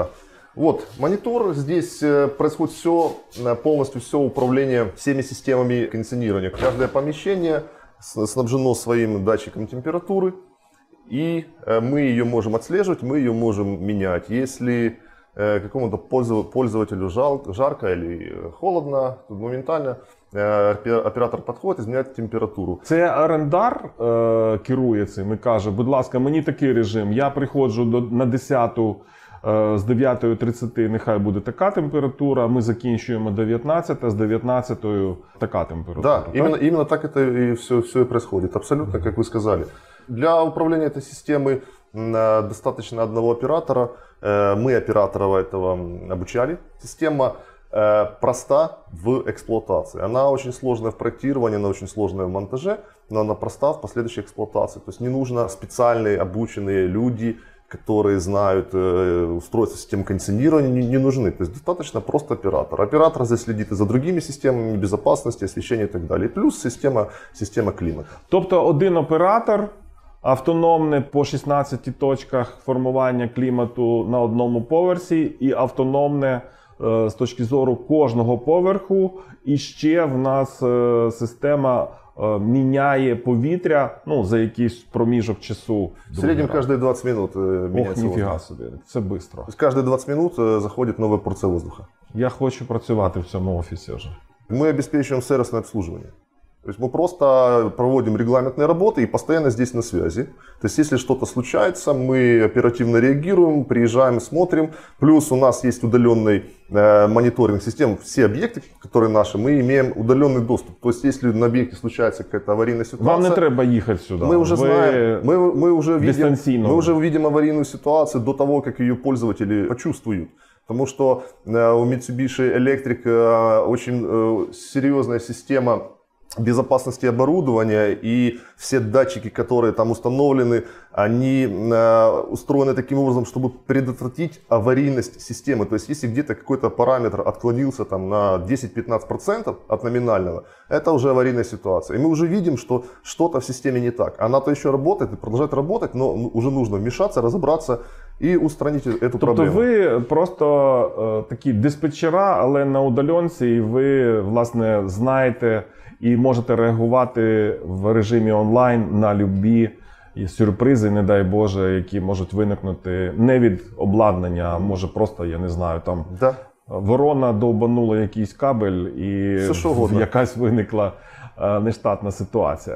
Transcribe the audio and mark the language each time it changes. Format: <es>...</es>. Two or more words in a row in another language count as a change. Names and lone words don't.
<ru>Вот монитор, здесь происходит все, полностью все управление всеми системами кондиционирования. Каждое помещение снабжено своим датчиком температуры, и мы ее можем отслеживать, мы ее можем менять. Если какому-то пользователю жарко или холодно, то моментально оператор</ru> <uk>підходить і зміняє температуру. Це орендар керує цим і каже, будь ласка, мені такий режим, я приходжу на 10-ту, з 9:30 нехай буде така температура, ми закінчуємо 19, з 19-ю така температура.</uk> <ru>Да, именно так это и все и происходит, абсолютно, как вы сказали. Для управления этой системой достаточно одного оператора. Мы оператора этого обучали. Система проста в эксплуатации. Она очень сложная в проектировании, она очень сложная в монтаже, но она проста в последующей эксплуатации. То есть не нужно специальные обученные люди, которые знают устройство систем кондиционирования, не нужны. То есть достаточно просто оператор. Оператор здесь следит и за другими системами безопасности, освещения и так далее. И плюс система климата.</ru> <uk>Тобто один оператор автономне по 16 точках формування клімату на одному поверсі і автономне з точки зору кожного поверху. І ще в нас система міняє повітря за якийсь проміжок часу.</uk> <ru>В среднем каждые 20 минут меняется</ru> <uk>Ох, ніфіга</uk> <ru>воздух.</ru> <uk>собі, це швидко.</uk> <ru>То есть каждые 20 минут заходит новая порция воздуха.</ru> <uk>Я хочу працювати в цьому офісі вже.</uk> <ru>Мы обеспечиваем сервисное обслуживание. То есть мы просто проводим регламентные работы и постоянно здесь на связи. То есть если что-то случается, мы оперативно реагируем, приезжаем, смотрим. Плюс у нас есть удаленный мониторинг систем. Все объекты, которые наши, мы имеем удаленный доступ. То есть если на объекте случается какая-то аварийная ситуация...</ru> <uk>Вам не треба їхати сюди.</uk> <ru>Мы уже знаем, мы уже видим аварийную ситуацию до того, как ее пользователи почувствуют. Потому что у Mitsubishi Electric очень серьезная система безопасности оборудования, и все датчики, которые там установлены, они устроены таким образом, чтобы предотвратить аварийность системы. То есть если где-то какой-то параметр отклонился там, на 10-15% от номинального, это уже аварийная ситуация. И мы уже видим, что что-то в системе не так. Она-то еще работает и продолжает работать, но уже нужно вмешаться, разобраться</ru> <uk>і устранити цю проблему. Тобто ви просто такі диспетчера, але на удаленці, і ви, власне, знаєте і можете реагувати в режимі онлайн на любі сюрпризи, не дай Боже, які можуть виникнути не від обладнання, а може просто, я не знаю, там ворона довбанула якийсь кабель і якась виникла нештатна ситуація.</uk>